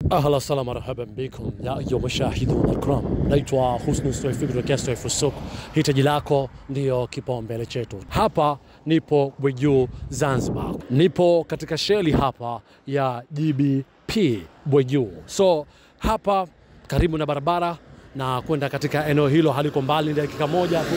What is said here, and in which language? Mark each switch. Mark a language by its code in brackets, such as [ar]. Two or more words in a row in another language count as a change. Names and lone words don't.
[ar] أهلا وسهلا مرحبا بكم يا أيها المشاهدون الكرام. [sw] Naitwa Husnu Swaifi kutoka Swaifu Souk. Hitaji lako ndio kipaumbele chetu. Hapa nipo Bweju Zanzibar. Nipo katika sheli hapa ya GBP Bweju. So hapa karibu na barabara na kwenda katika eneo hilo haliko mbali, dakika moja tu.